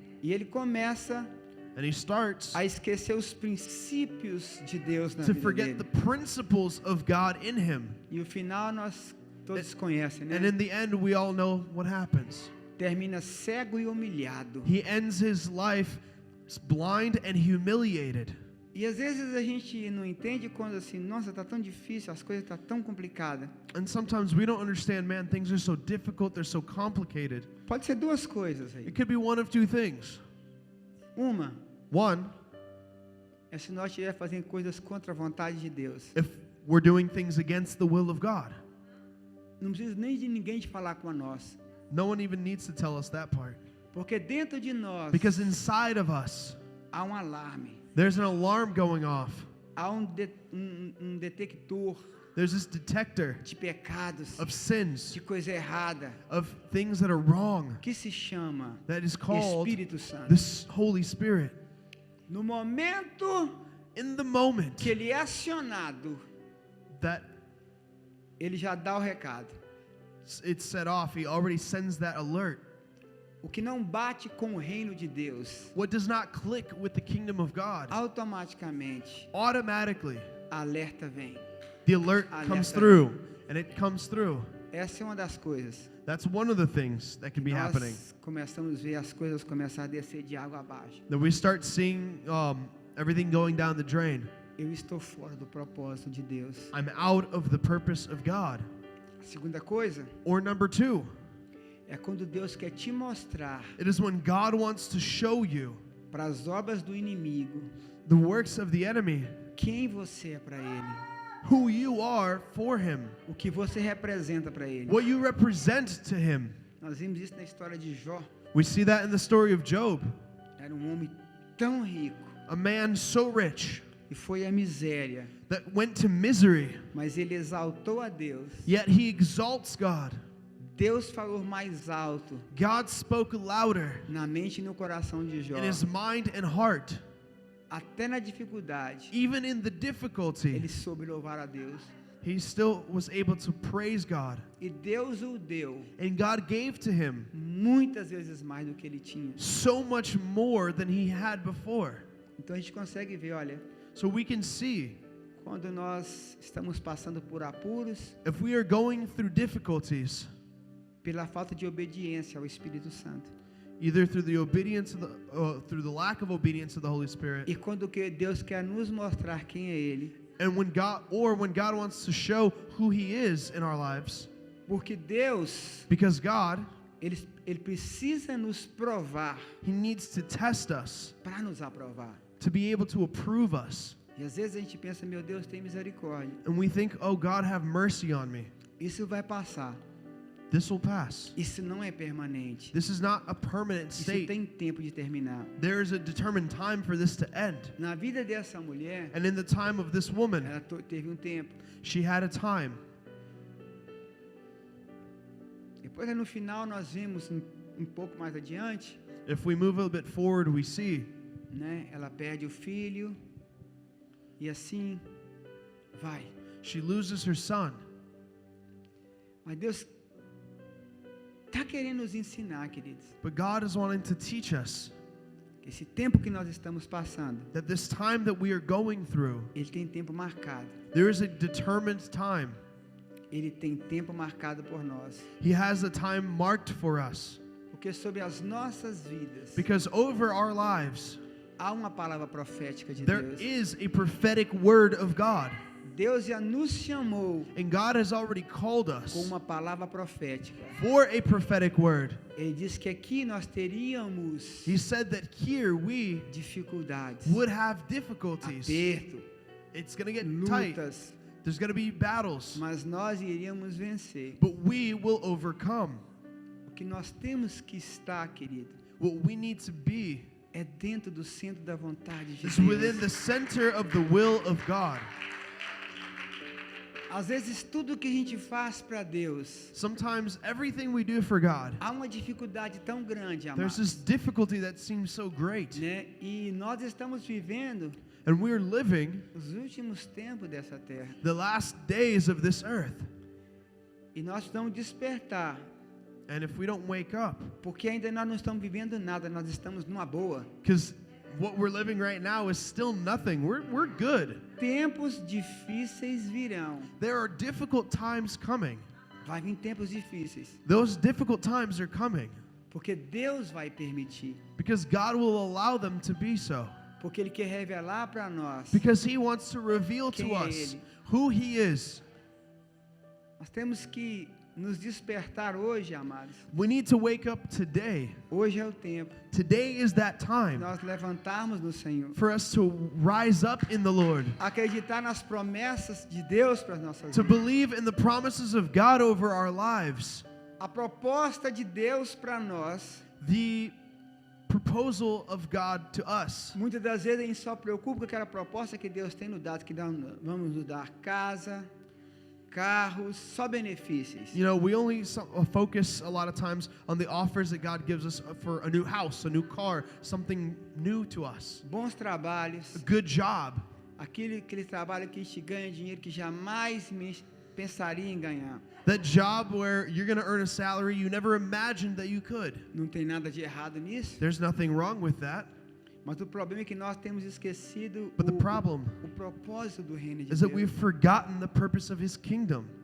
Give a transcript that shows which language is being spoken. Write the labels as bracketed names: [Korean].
[Portuguese] E ele começa [English] And he starts [Portuguese] a esquecer os princípios de Deus na [English] to [Portuguese] vida [English] forget [Portuguese] dele. [English] the principles of God in him. [Portuguese] E o final nós todos conhecem, né? [English] And in the end, we all know what happens. [Portuguese] Termina cego e humilhado. [English] He ends his life blind and humiliated. [Portuguese] E às vezes a gente não entende quando assim, nossa, tá tão difícil, as coisas tá tão complicadas. [English] And sometimes we don't understand, man, things are so difficult, they're so complicated. [Portuguese] Pode ser duas coisas aí. [English] It could be one of two things. [Portuguese] Uma [English] One, [Portuguese] é se nós estivermos fazendo coisas contra a vontade de Deus. [English] if we're doing things against the will of God. [Portuguese] Não precisa nem de ninguém te falar com a nós. [English] No one even needs to tell us that part. [Portuguese] Porque dentro de nós [English] Because inside of us, [Portuguese] há alarme, [English] there's an alarm going off. [Portuguese] há um detector [English] There's this detector [Portuguese] de pecados, [English] of sins, [Portuguese] de coisa errada, [English] of things that are wrong, [Portuguese] que se chama [English] that is called [Portuguese] Espírito Santo. [English] the Holy Spirit. [Portuguese] No momento [English] In the moment [Portuguese] que ele é acionado, [English] that [Portuguese] ele já dá o recado. [English] it's set off, he already sends that alert. [Portuguese] O que não bate com o reino de Deus, [English] What does not click with the kingdom of God, [Portuguese] automaticamente [English] automatically [Portuguese] a alerta vem. [English] the alert [Portuguese] Alerta. [English] comes through, and it comes through. [Portuguese] Essa é uma das coisas. [English] That's one of the things that can be happening. [Portuguese] Nós começamos a ver as coisas começar a descer de água abaixo. [English] That we start seeing everything going down the drain. [Portuguese] Eu estou fora do propósito de Deus. [English] I'm out of the purpose of God. [Portuguese] A segunda coisa [English] Or number two, [Portuguese] é quando Deus quer te mostrar [English] it is when God wants to show you [Portuguese] para as obras do inimigo [English] the works of the enemy, [Portuguese] quem você é para ele, [English] who you are for him, [Portuguese] o que você representa para ele. [English] what you represent to him. [Portuguese] Nós vimos isso na história de Jó. [English] We see that in the story of Job, [Portuguese] Era homem tão rico [English] a man so rich [Portuguese] e foi a miséria, [English] that went to misery, [Portuguese] mas ele exaltou a Deus. [English] yet he exalts God. [Portuguese] Deus falou mais alto [English] God spoke louder [Portuguese] na mente e no coração de Jó. [English] in his mind and heart. [Portuguese] Até na dificuldade, [English] Even in the difficulty, [Portuguese] ele soube louvar a Deus. [English] he still was able to praise God. [Portuguese] E Deus o deu [English] And God gave to him [Portuguese] muitas vezes mais do que ele tinha. [English] so much more than he had before. [Portuguese] Então a gente consegue ver, olha, [English] So we can see, [Portuguese] quando nós estamos passando por apuros, [English] if we are going through difficulties, [Portuguese] pela falta de obediência ao Espírito Santo. [English] either through the obedience of through the lack of obedience to the Holy Spirit, [Portuguese] E quando que Deus quer nos mostrar quem é Ele, [English] and when God wants to show who he is in our lives, [Portuguese] Porque Deus, [English] Because God, [Portuguese] ele precisa nos provar [English] He needs to test us [Portuguese] para nos aprovar. [English] to be able to approve us. [Portuguese] E às vezes a gente pensa, meu Deus, tem misericórdia. [English] And we think, oh, God, have mercy on me. [Portuguese] Isso vai passar. [English] This will pass. [Portuguese] Isso não é permanente. [English] This is not a permanent [Portuguese] Isso [English] state. [Portuguese] tem tempo de terminar. [English] There is a determined time for this to end. [Portuguese] Na vida dessa mulher, [English] And in the time of this woman, [Portuguese] ela teve um tempo. [English] she had a time. [Portuguese] Depois, no final, nós vimos um pouco mais adiante, [English] If we move a bit forward, we see [Portuguese] né? Ela perde o filho e assim vai. [English] she loses her son. [Portuguese] Mas Deus está querendo nos ensinar, queridos, [English] But God is wanting to teach us [Portuguese] que esse tempo que nós estamos passando, [English] that this time that we are going through, [Portuguese] ele tem tempo marcado. [English] there is a determined time. [Portuguese] Ele tem tempo marcado por nós. [English] He has a time marked for us. [Portuguese] Porque sobre as nossas vidas [English] Because over our lives, [Portuguese] há uma palavra profética de [English] there [Portuguese] Deus. [English] is a prophetic word of God. [Portuguese] Deus já nos chamou [English] And God has already called [Portuguese] com [English] us [Portuguese] uma palavra profética. [English] for a prophetic word. [Portuguese] Ele disse que aqui nós teríamos [English] He said that here we [Portuguese] dificuldades, [English] would have difficulties. [Portuguese] aperto, [English] It's going to get tight. [Portuguese] lutas, [English] There's going to be battles. [Portuguese] mas nós iríamos vencer. [English] But we will overcome. [Portuguese] O que nós temos que estar, querido, [English] What we need to be [Portuguese] é dentro do centro da vontade de [English] is within [Portuguese] Deus. [English] the center of the will of God. [Portuguese] Às vezes tudo que a gente faz para Deus, [English] Sometimes everything we do for God, [Portuguese] há uma dificuldade tão grande, [English] there's [Portuguese] amados, [English] this difficulty that seems so great. [Portuguese] né? E nós estamos vivendo [English] And we're living [Portuguese] os últimos tempos dessa terra. [English] the last days of this earth. [Portuguese] E nós precisamos despertar, [English] And if we don't wake up, [Portuguese] porque ainda nós não estamos vivendo nada, nós estamos numa boa. [English] because what we're living right now is still nothing. We're good. [Portuguese] Tempos difíceis virão. [English] There are difficult times coming. [Portuguese] Vai vir tempos difíceis, [English] Those difficult times are coming [Portuguese] porque Deus vai permitir, [English] because God will allow them to be so. [Portuguese] porque Ele quer revelar para nós. [English] Because He wants to reveal to [Portuguese] Quem é [English] us [Portuguese] Ele? [English] who He is. [Portuguese] Nós temos que nos despertar hoje, amados. [English] We need to wake up today. [Portuguese] Hoje é o tempo [English] Today is that [Portuguese] de [English] time [Portuguese] nós levantarmos no Senhor, [English] for us to rise up in the Lord, [Portuguese] acreditar nas promessas de Deus para as nossas [English] to [Portuguese] vidas. [English] believe in the promises of God over our lives. [Portuguese] A proposta de Deus para nós, [English] The proposal of God to us. [Portuguese] muitas das vezes a gente só preocupa com aquela proposta que Deus tem nos dado, que vamos nos dar casa, carros, só benefícios. [English] You know, we only focus a lot of times on the offers that God gives us for a new house, a new car, something new to us, [Portuguese] Bons trabalhos, [English] a good job, [Portuguese] aquele trabalho que a gente ganha dinheiro que jamais pensaria em ganhar. [English] that job where you're going to earn a salary you never imagined that you could. [Portuguese] Não tem nada de errado nisso, [English] There's nothing wrong with that. [Portuguese] mas o problema é que nós temos esquecido [English] But the problem [Portuguese] o propósito do reino de [English] is that [Portuguese] Deus. [English] we've forgotten the purpose of His kingdom.